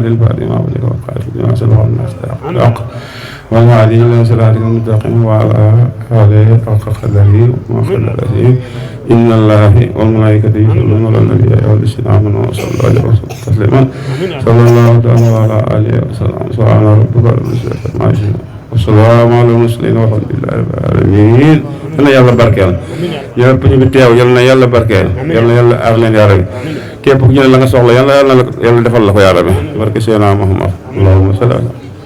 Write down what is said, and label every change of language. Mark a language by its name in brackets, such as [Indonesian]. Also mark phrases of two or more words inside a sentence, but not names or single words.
[Arabic] الفاتح ما أغلق والخاتم لما سبق الناس الحق والهادي إلى صراطك المستقيم وعلى آله حق قدره وما قدره إن الله وملائكته يصلون على النبي يا أيها الذين آمنوا صلوا عليه وسلموا تسليما صلى الله تعالى على آله وسلم سبحان ربك رب العزة عما يصفون والسلام على المرسلين والحمد لله رب العالمين [Wolof] yal na yàlla barkeel yëpp ñu fi teew yal na yàlla barkeel yal na yàlla aar leen yaa rabbi képp ku ñu ne la nga soxla yàlla defal la ko yaa rabbi barke Seydina Muhammad [Arabic] اللهم صل